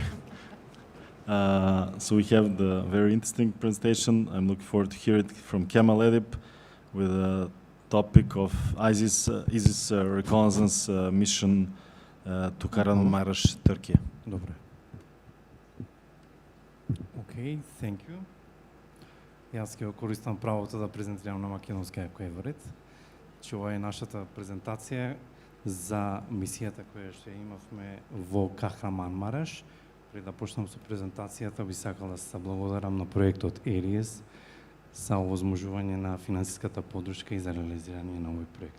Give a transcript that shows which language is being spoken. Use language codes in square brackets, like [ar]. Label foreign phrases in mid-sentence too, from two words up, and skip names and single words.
[en] So we have the very interesting presentation. I'm looking forward to hear it from Kemal Edip with a topic of ISIS reconnaissance mission to Kahramanmaraş, Turkey. Добре. Okay, thank you. [mk] И аз ќе го користам правото да презентирам на македонски ако е вред. че ова е нашата презентација за мисијата која што имавме во Кахраманмараш. Пред да почнам со презентацијата, би сакал да се благодарам на проектот ЕРИЕС за овозможување на финансиската поддршка и за реализирање на овој проект.